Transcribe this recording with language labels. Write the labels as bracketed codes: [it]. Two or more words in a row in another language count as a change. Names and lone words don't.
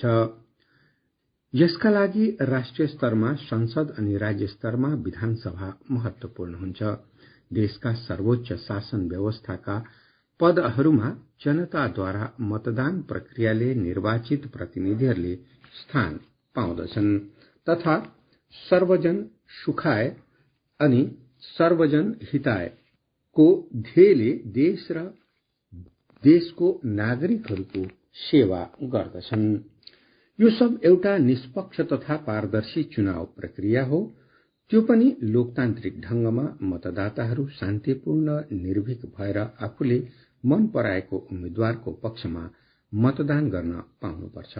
[ne] यसका लागि राष्ट्रिय स्तरमा संसद अनि राज्य स्तरमा विधानसभा महत्वपूर्ण हुन्छ। देशका सर्वोच्च शासन व्यवस्थाका पदहरूमा जनताद्वारा मतदान प्रक्रियाले निर्वाचित प्रतिनिधिहरूले स्थान पाउँदछन् तथा [sa] सर्वजन सुखाय [ne] अनि [sa] सर्वजन हिताय [ne] को ध्येयले देश र देशको नागरिकहरूको सेवा गर्दछन्। यो सब एउटा निष्पक्ष तथा पारदर्शी चुनाव प्रक्रिया हो, त्यो पनि लोकतान्त्रिक ढंगमा मतदाताहरू शान्तिपूर्ण निर्भीक भएर आफूले मन पराएको उम्मेद्वारको पक्षमा मतदान गर्न पाउनुपर्छ।